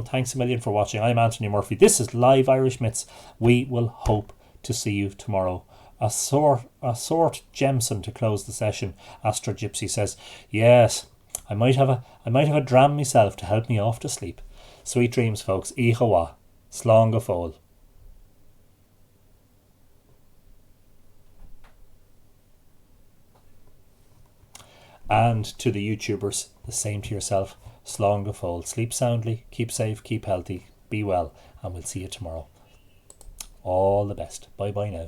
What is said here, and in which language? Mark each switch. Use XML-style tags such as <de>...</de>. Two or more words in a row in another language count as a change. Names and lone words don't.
<en>Thanks a million for watching. I'm Anthony Murphy. This is Live Irish Myths. We will hope to see you tomorrow. A sort Jemson to close the session. Astro Gypsy says, yes, I might have a dram myself to help me off to sleep. Sweet dreams, folks.</en> <ga>Ihawa. Slán go fóill.</ga> <en>And to the YouTubers, the same to yourself.</en> <ga>Slán go fóill.</ga> <en>Sleep soundly, keep safe, keep healthy, be well, and we'll see you tomorrow. All the best. Bye bye now.</en>